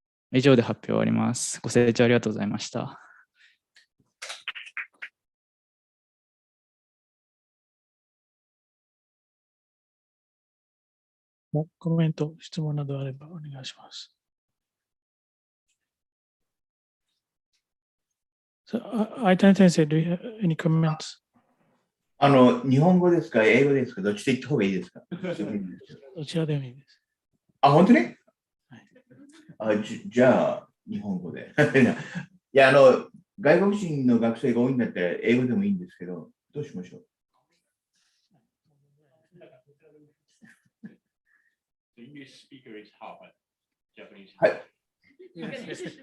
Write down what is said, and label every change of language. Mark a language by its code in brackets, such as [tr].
[ja] 以上で発表終わります。ご清聴ありがとうございました。コメント、質問などあればお願いします。 [en] 相谷先生、do you have any comments? [ja] 日本語ですか、英語ですか、どっちで言った方がいいですか？どちらでもいいです。あ、本当に？はい、じゃあ、日本語で。いや、外国人の学生が多いんだったら英語でもいいんですけど、どうしましょうはい。